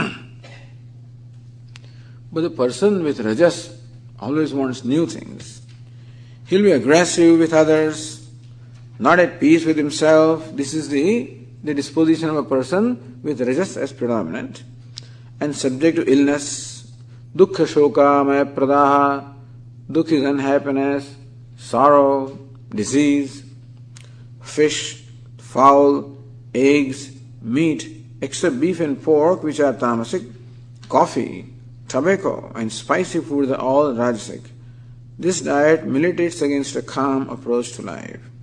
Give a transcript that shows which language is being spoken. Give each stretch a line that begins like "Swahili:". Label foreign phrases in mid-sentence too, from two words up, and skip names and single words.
English: But the person with rajas always wants new things. He'll be aggressive with others, not at peace with himself. This is the disposition of a person with rajas as predominant, and subject to illness.
Sanskrit: Dukkha shoka maya pradaha.
English: Dukkha is unhappiness, sorrow, disease. Fish, fowl, eggs, meat, except beef and pork, which are tamasic. Coffee, tobacco, and spicy foods are all rajasic. This diet militates against a calm approach to life.